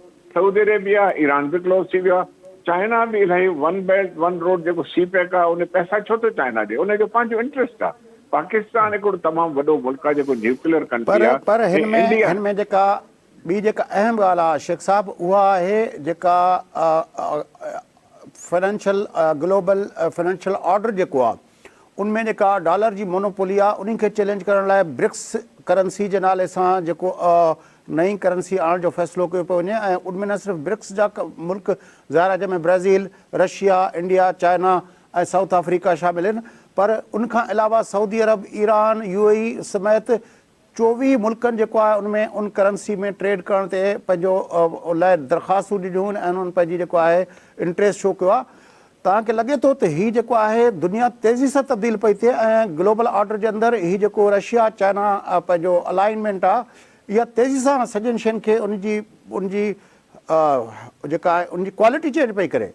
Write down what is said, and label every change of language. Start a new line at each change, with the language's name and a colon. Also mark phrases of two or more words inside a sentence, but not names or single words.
Sindhi: सऊदी अरेबिया ईरान बि क्लोज़ थी वियो आहे। चाइना बि इलाही वन बेल्ट वन रोड जेको सी पैक आहे उन पैसा छो थो चाइना ॾे, उनजो पंहिंजो इंट्रस्ट आहे। पाकिस्तान हिकिड़ो तमामु वॾो मुल्क आहे जेको न्यूक्लियर कंट्री आहे। पर हिन इंडिया में जेका ॿी जेका अहम ॻाल्हि आहे शेख साहब, उहा आहे जेका
English: financial global financial order
Sindhi: जेको आहे उनमें जेका डॉलर जी मोनोपोली आहे उन्ही खे चैलेंज करण लाइ ब्रिक्स करंसी जे नाले सां जेको नई करंसी आणण जो फ़ैसिलो कयो पियो वञे। ऐं उनमें न सिर्फ़ु ब्रिक्स जा मुल्क ज़ाहिर आहे जंहिंमें ब्राज़ील, रशिया, इंडिया, चाइना ऐं साउथ अफ्रीका शामिल आहिनि, पर उनखां अलावा सऊदी अरब, ईरान, UAE समेत 24 मुल्कनि जेको आहे उनमें उन करंसी में ट्रेड करण ते पंहिंजो लाइ दरख़्वास्तूं ॾिनियूं आहिनि ऐं उन्हनि पंहिंजी जेको आहे
English: interest show
Sindhi: कयो आहे। तव्हांखे लॻे थो त हीउ जेको आहे दुनिया तेज़ी सां तब्दील पई थिए ऐं
English: global order
Sindhi: जे अंदरि हीउ जेको रशिया चाइना पंहिंजो अलाइनमेंट आहे इहा तेज़ी सां सॼियुनि शयुनि खे उनजी जेका आहे उनजी
English: quality change
Sindhi: पई करे?